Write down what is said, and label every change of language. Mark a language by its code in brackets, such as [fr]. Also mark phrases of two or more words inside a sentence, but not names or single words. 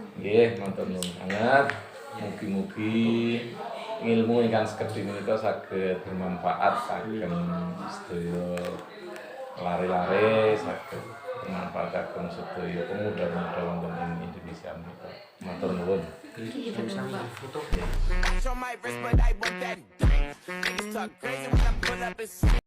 [jv] Nggih, matur nuwun sanget. Mugi-mugi ilmu ingkang sekedhik menika saged bermanfaat kagem sedaya lare-lare, saged bermanfaat kagem sedaya pemuda-pemuda wonten ing Indonesia menika. Matur nuwun. [en] On my wrist, but I want that dang. Niggas talk crazy when I pull up and sing.